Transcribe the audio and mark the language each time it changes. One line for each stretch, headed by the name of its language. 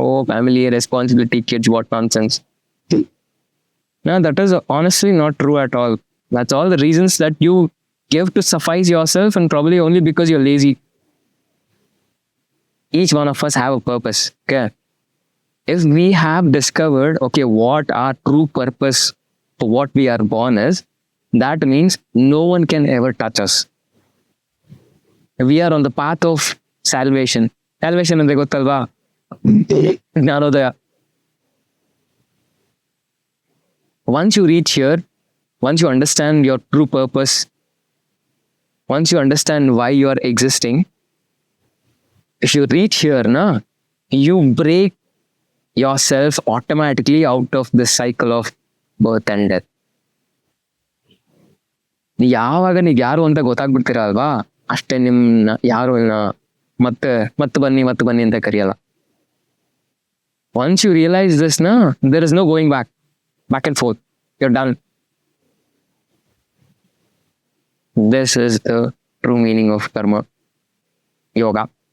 English: Family, responsibility, kids, what nonsense. No, that is honestly not true at all. That's all the reasons that you give to suffice yourself, and probably only because you're lazy. Each one of us have a purpose, okay? If we have discovered, okay, what our true purpose for what we are born is, that means no one can ever touch us. We are on the path of salvation.
Kannada: Salvation ಅಂದ್ರೆ ಗೊತ್ತಲ್ವಾ? ಜ್ಞಾನೋದಯ.
English: Once you reach here, once you understand your true purpose, once you understand why you are existing, if you reach here, na, you break yourself automatically out of the cycle of birth and death.
Kannada: ಯಾವಾಗ ನೀವು ಯಾರು ಅಂತ ಗೊತ್ತಾಗ್ಬಿಡ್ತೀರ ಅಲ್ವಾ, ಅಷ್ಟೇ ನಿಮ್ನ ಯಾರು ಮತ್ತೆ ಬನ್ನಿ ಅಂತ ಕರೆಯಲ್ಲ.
English: Once you realize this, na, there is no going back and forth. You're done. This is the true meaning of karma yoga.